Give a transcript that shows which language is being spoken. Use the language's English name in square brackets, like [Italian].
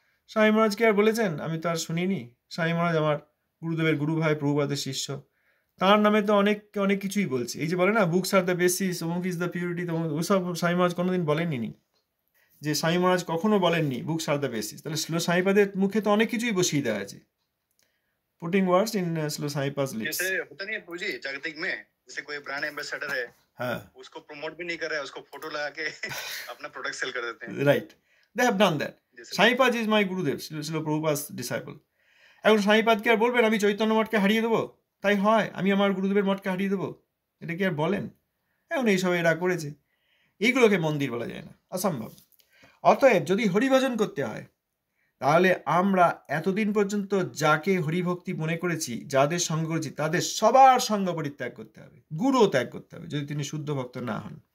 [Bangla] স্বামী মহারাজকে আর বলেছেন আমি তো আর শুনিনি। স্বামী মহারাজ আমার গুরুদেবের গুরু ভাই, প্রভুপাদের শিষ্য, তার নামে তো অনেক কিছুই বলছে। এই যে বলে না [English] books are the basis, অমুক is the purity, [Bangla] ওসব স্বামী মহারাজ কোনোদিন বলেননি। যে স্বামী মহারাজ কখনো বলেননি [English] books are the basis, [Bangla] তাহলে স্লো সাইপাদের মুখে তো অনেক কিছুই বসিয়ে দেওয়া আছে। [English] Putting words in स्लो साइपास lips. [Hindi] जैसे होता नहीं है पूजी जागतिक में, जैसे कोई ब्रांड एम्बेसडर है, हाँ, उसको प्रमोट भी नहीं कर रहा है, उसको फोटो लगा के अपना प्रोडक्ट सेल कर देते हैं। [English] Right, they have done that. সাইপাজ is my Gurudev, [Bangla] ছিল প্রভুপাদ ডিসাইপল। এখন সাইপাদকে আর বলবেন আমি চৈতন্য মঠকে হারিয়ে দেবো? তাই হয় আমি আমার গুরুদেবের মঠকে হারিয়ে দেবো? এটা কি আর বলেন? এখন এইসব এরা করেছে, এইগুলোকে মন্দির বলা যায় না, অসম্ভব। অতএব যদি হরিভজন করতে হয়, তাহলে আমরা এতদিন পর্যন্ত যাকে হরিভক্তি মনে করেছি, যাদের সঙ্গ করেছি, তাদের সবার সঙ্গ পরিত্যাগ করতে হবে, গুরুও ত্যাগ করতে হবে, যদি তিনি শুদ্ধ ভক্ত না হন।